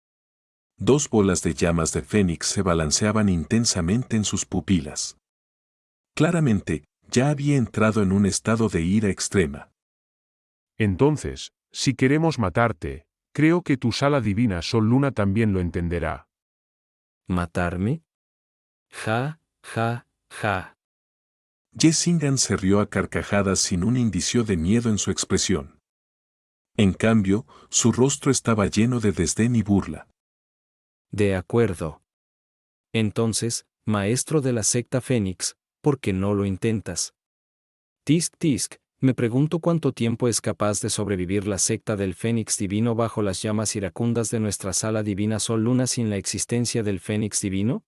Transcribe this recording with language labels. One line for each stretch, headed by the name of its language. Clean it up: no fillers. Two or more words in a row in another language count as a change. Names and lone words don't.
Spanish: 2 bolas de llamas de fénix se balanceaban intensamente en sus pupilas. Claramente, ya había entrado en un estado de ira extrema. Entonces, si queremos matarte, creo que tu sala divina Sol Luna también lo entenderá. ¿Matarme? Ja, ja, ja. Yesingan se rió a carcajadas sin un indicio de miedo en su expresión. En cambio, su rostro estaba lleno de desdén y burla. De acuerdo. Entonces, maestro de la secta Fénix, ¿por qué no lo intentas? Tisk tisk, me pregunto cuánto tiempo es capaz de sobrevivir la secta del Fénix divino bajo las llamas iracundas de nuestra sala divina Sol Luna sin la existencia del Fénix divino.